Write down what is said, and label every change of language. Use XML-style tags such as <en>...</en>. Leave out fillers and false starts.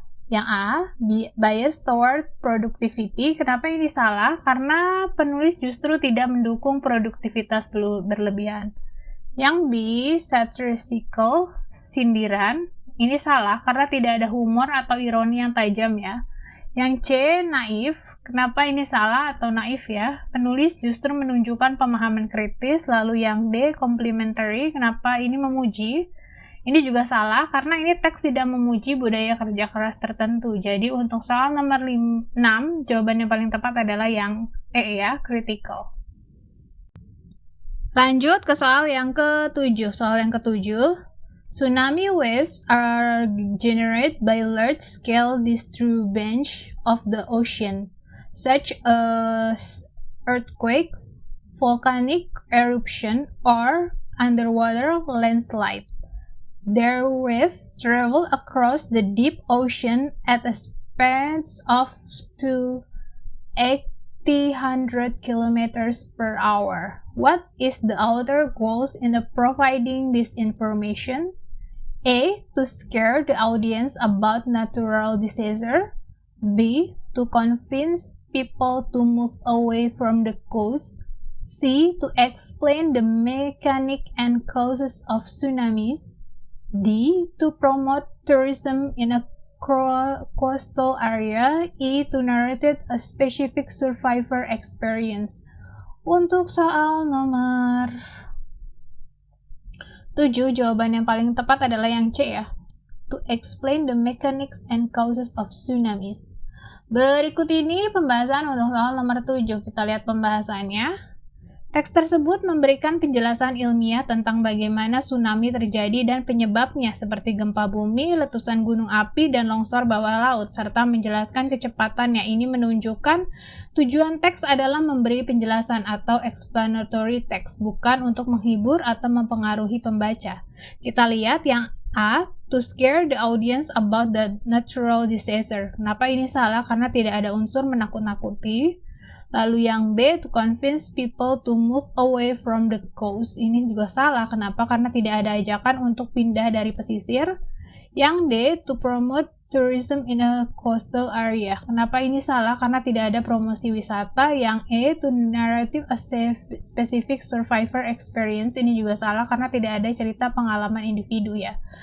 <id>Yang A,</id> <en>bias toward productivity.</en> <id>Kenapa ini salah? Karena penulis justru tidak mendukung produktivitas berlebihan. Yang B, satirical, sindiran. Ini salah karena tidak ada humor atau ironi yang tajam ya. Yang C, naif. Kenapa ini salah atau naif ya? Penulis justru menunjukkan pemahaman kritis. Lalu yang D, complementary. Kenapa ini memuji? Ini juga salah karena ini teks tidak memuji budaya kerja keras tertentu. Jadi untuk soal nomor 6, jawaban yang paling tepat adalah yang E ya, critical. Lanjut ke soal yang ke-7. Soal yang ke-7,</id> <en>tsunami waves are generated by large-scale disturbance of the ocean, such as earthquakes, volcanic eruption, or underwater landslide. Their waves travel across the deep ocean at a speed of to 800 kilometers per hour. What is the author goals in providing this information? A. To scare the audience about natural disaster. B. To convince people to move away from the coast. C. To explain the mechanic and causes of tsunamis. D. To promote tourism in a coastal area. E. To narrate a specific survivor experience.</en> <id>Untuk soal nomor 7, jawaban yang paling tepat adalah yang C ya.</id> <en>To explain the mechanics and causes of tsunamis.</en> <id>Berikut ini pembahasan untuk soal nomor 7. Kita lihat pembahasannya. Teks tersebut memberikan penjelasan ilmiah tentang bagaimana tsunami terjadi dan penyebabnya, seperti gempa bumi, letusan gunung api, dan longsor bawah laut, serta menjelaskan kecepatannya. Ini menunjukkan tujuan teks adalah memberi penjelasan atau explanatory text, bukan untuk menghibur atau mempengaruhi pembaca. Kita lihat yang A,</id> <en>to scare the audience about the natural disaster.</en> <id>Kenapa ini salah? Karena tidak ada unsur menakut-nakuti. Lalu yang B,</id> <en>to convince people to move away from the coast.</en> <id>Ini juga salah. Kenapa? Karena tidak ada ajakan untuk pindah dari pesisir. Yang D,</id> <en>to promote tourism in a coastal area.</en> <id>Kenapa ini salah? Karena tidak ada promosi wisata. Yang E,</id> <en>to narrative a specific survivor experience.</en> <id>Ini juga salah karena tidak ada cerita pengalaman individu ya.</id>